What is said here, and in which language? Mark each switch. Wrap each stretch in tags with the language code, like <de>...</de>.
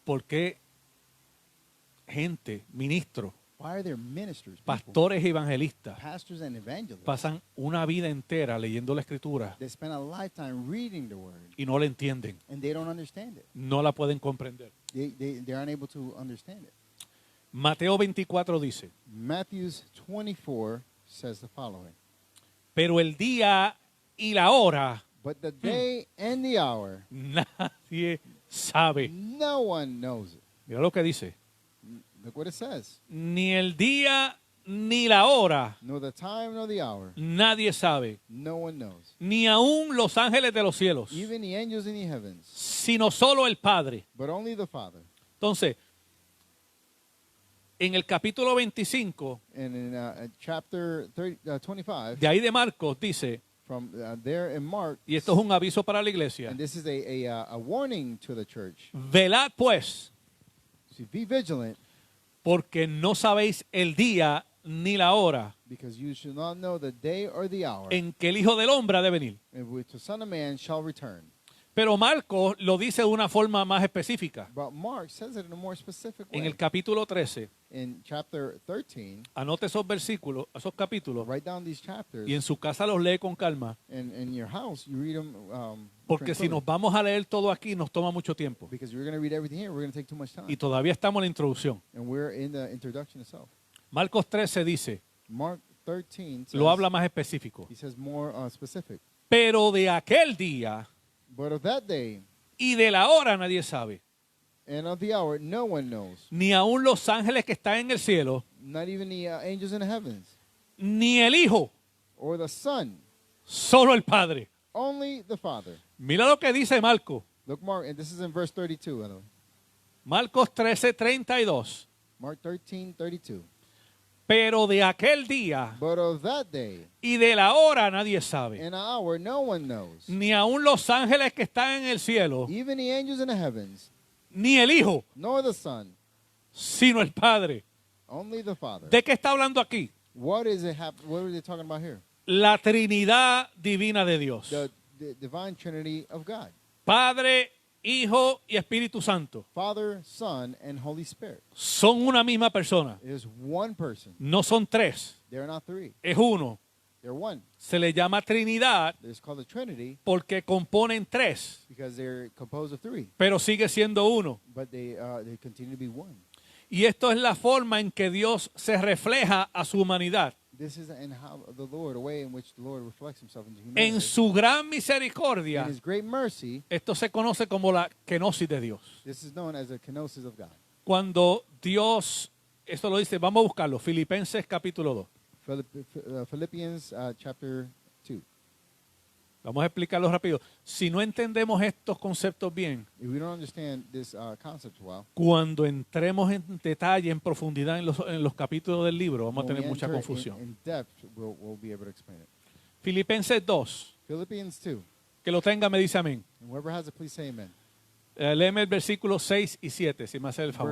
<es>por qué gente, ministros,</es> <en>why are there ministers, people,</en> <es>pastores y evangelistas</es> <en>pastors and evangelists</en> <es>pasan una vida entera leyendo la escritura</es> <en>that spend a lifetime reading the word</en> <es>y no la entienden,</es> <en>and they don't understand it.</en> <es>no la pueden comprender.</es> <en>They're unable to understand it.</en> <es>Mateo 24 dice,</es> <en>Matthew 24 says the following.</en> <es>pero el día y la hora</es> <en>But the day and the hour,</en> <es>nadie sabe.</es> <en>no one knows it.</en> <es>Mira lo que dice.</es> <en>Look what it says.</en> <es>Ni el día ni la hora</es> <en>Nor the time nor the hour,</en> <es>nadie sabe.</es> <en>no one knows.</en> <es>Ni aún los ángeles de los cielos,</es> <en>Even the angels in the heavens,</en> <es>sino solo el Padre.</es> <en>but only the Father.</en> <es>Entonces, en el capítulo 25</es> <en>And in chapter 25,</en> <es>de ahí de Marcos dice,</es> <en>from there in Mark,</en> <es>y esto es un aviso para la iglesia,</es> <en>and this is a warning to the church.</en> <es>velad pues,</es> <en>So be vigilant,</en> <es>porque no sabéis el día ni la hora</es> <en>because you shall not know the day or the hour</en> <es>en que el Hijo del Hombre ha de venir.</es> <en>in which the Son of Man shall return.</en> <es>Pero Marcos lo dice de una forma más específica.</es> <en>But Mark says it in a more specific</en> <es>En</es> <en>way.</en> <es>el capítulo 13,</es> <en>In chapter 13,</en> <es>anote esos versículos, esos capítulos,</es> <en>write down these chapters,</en> <es>y en su casa los lee con calma,</es> <en>and in your house you read them.</en> <es>porque si nos vamos a leer todo aquí nos toma mucho tiempo.</es> <en>Because we're going to read everything here, we're going to take too much time.</en> <es>Y todavía estamos en la introducción.</es> <en>And we're in the introduction itself.</en> <es>Marcos 13 dice,</es> <en>Mark 13 says,</en> <es>lo habla más específico.</es> <en>he says more specific.</en> <es>Pero de aquel día</es> <en>But of that day</en> <es>y de la hora nadie sabe,</es> <en>and of the hour, no one knows,</en> <es>ni aun los ángeles que están en el cielo,</es> <en>not even the angels in the heavens,</en> <es>ni el Hijo,</es> <en>or the Son,</en> <es>solo el Padre.</es> <en>only the Father.</en> <es>Mira lo que dice Marcos.</es> <en>Look, Mark, and this is in verse 32. by the way.</en> <es>Marcos 13:32.</es> <en>Mark 13:32.</en> <es>Pero de aquel día</es> <en>But of that day</en> <es>y de la hora nadie sabe,</es> <en>and hour, no one knows,</en> <es>ni aun los ángeles que están en el cielo,</es> <en>even the angels in the heavens,</en> <es>ni el Hijo,</es> <en>nor the Son,</en> <es>sino el Padre.</es> <en>only the Father.</en> <es>¿De qué está hablando aquí?</es> <en>What is it? What are they talking about here?</en> <es>La Trinidad divina de Dios.</es> <en>The divine Trinity of God.</en> <es>Padre, Hijo y Espíritu Santo</es> <en>Father, Son, and Holy Spirit.</en> <es>son una misma persona.</es> <en>It is one person.</en> <es>No son tres,</es> <en>They're not three.</en> <es>es uno.</es> <en>They're one.</en> <es>Se le llama Trinidad</es> <en>It's called the Trinity</en> <es>porque componen tres,</es> <en>because they're composed of three,</en> <es>pero sigue siendo uno.</es> <en>but they continue to be one.</en> <es>Y esto es la forma en que Dios se refleja a su humanidad.</es> <en>This is in how the Lord, a way in which the Lord reflects Himself into</en> <es>En</es> <en>humanity.</en> <es>su gran</es> <en>In</en> <es>misericordia,</es> <en>His great mercy,</en> <es>esto se conoce como la kenosis de Dios.</es> <en>this is known as the kenosis of God.</en> <es>Cuando Dios, esto lo dice, vamos a buscarlo, Filipenses capítulo 2.</es> <en>Philippians chapter 2.</en> <es>Vamos a explicarlo rápido. Si no entendemos estos conceptos bien,</es> <en>If we don't understand this concept well,</en> <es>cuando entremos en detalle, en profundidad en los capítulos del libro, vamos a</es> <en>when</en> <es>tener</es> <en>we</en> <es>mucha</es> <en>enter</en> <es>confusión.</es> <en>in depth, we'll be able to explain it.</en> <es>Filipenses 2,</es> <en>Philippians 2.</en> <es>que lo tenga me dice amén.</es> <en>And whoever has it, please say amen.</en> <es>Léeme el versículo 6 y 7, si me hace el favor,</es>